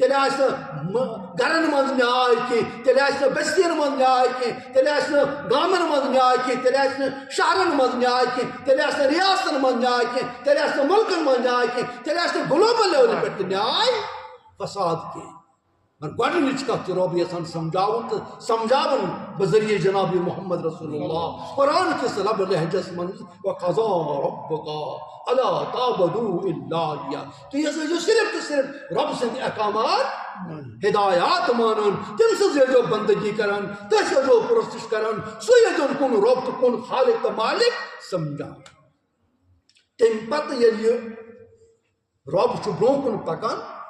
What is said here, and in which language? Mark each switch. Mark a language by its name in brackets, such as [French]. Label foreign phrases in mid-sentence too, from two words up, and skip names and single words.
[Kashmiri] تیٚلہِ آسہِ نہٕ گرن منٛز نیاے کینٛہہ تیٚلہِ آسہِ نہٕ بستین منٛز نیاے کینٛہہ تیٚلہِ آسہِ نہٕ گامن منٛز نیاے کینٛہہ تیٚلہِ آسہِ نہٕ شہرن منٛز نیاے کینٛہہ تیٚلہِ آسہِ نہٕ ریاستن منٛز نیاے کینٛہہ تیٚلہِ آسہِ نہٕ مُلکن منٛز نیاے کینٛہہ تیٚلہِ آسہِ نہٕ [English] global level [Kashmiri] پٮ۪ٹھ تہِ نیاے فساد کینٛہہ مگر گۄڈنِچ کتھ چھِ رۄب یژھان سمجھاوُن تہٕ سمجھاوُن بذریعہ جناب محمد رسول اللہ قرآن کِس لب لہجس منٛز [Arabic] وقضا ربک الا تعبدوا الا اياه [Kashmiri] تُہۍ حظ ٲسِو صرف تہٕ صرف رب سٕنٛدۍ احکامات ہدایات مانان تٔمۍ سٕنٛز ٲسۍزیو بندگی کران تٔتھۍ ٲسۍزیو پرستش کران سُے ٲسۍزیون کُن رۄب تہٕ کُن خالق تہٕ مالک سمجھان تمہِ پتہٕ ییٚلہِ یہِ رۄب چھُ برٛونٛہہ کُن پکان